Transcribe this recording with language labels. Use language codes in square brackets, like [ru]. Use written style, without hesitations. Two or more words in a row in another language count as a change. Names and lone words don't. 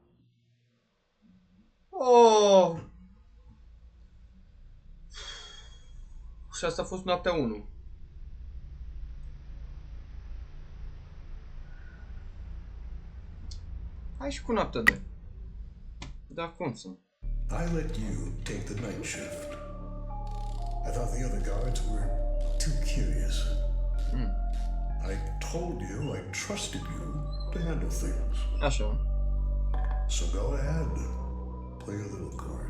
[ro] Oh! Și asta a fost noaptea 1. Hai și cu noaptea 2. Dar cum să? [en] I let you take the night shift. I thought the other guards were too curious. I told you I trusted you to handle things. [ro] Așa. [en] So go ahead, play your little card.